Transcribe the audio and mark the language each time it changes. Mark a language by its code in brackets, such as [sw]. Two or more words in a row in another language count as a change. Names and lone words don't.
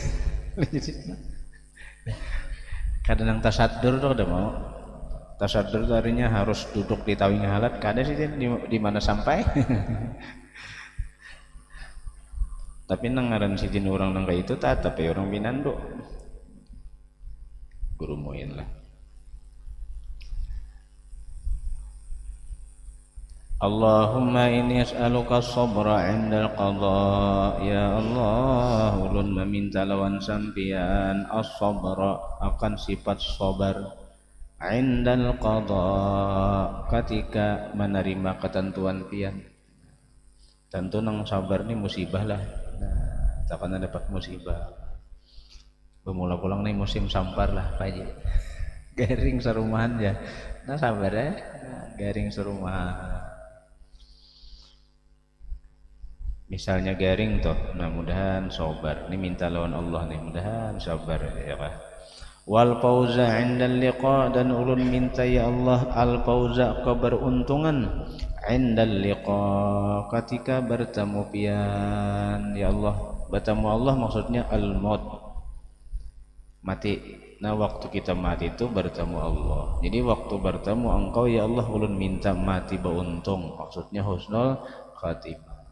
[bjn] Kadang yang tasadur tuh ada mau. Tasadur itu artinya harus duduk di tawing halat. Kadang sih di mana sampai. Tapi nang ngaran sidin orang nang kayak itu tapi orang pinandu. Guru Muin lah. [ar] اللهم إني أسألك الصبر عند القضاء. [bjn] Ya Allah, ulun meminta lawan sampian as-sabra akan sifat sabar [ar] عند القضاء [bjn] ketika menerima ketentuan pian. Tentu nang sabar ni musibah lah. Nah, takkan dapat musibah. Bermula pulang nih musim sampar lah Pak Haji. Garing serumahan ya. Nah sabar ya. Garing serumahan. Misalnya garing toh, nah mudahan sabar. Ini minta lawan Allah nih, mudahan sabar ya Pak. [ar] والفوز عند اللقاء, [bjn] dan ulun minta ya Allah [ar] الفوز [bjn] keberuntungan [ar] عند اللقاء [bjn] ketika bertemu pian ya Allah. Bertemu Allah maksudnya [ar] الموت, [bjn] mati. Nah waktu kita mati itu bertemu Allah. Jadi waktu bertemu engkau ya Allah, ulun minta mati beruntung, maksudnya [ar] حسن الخاتمة.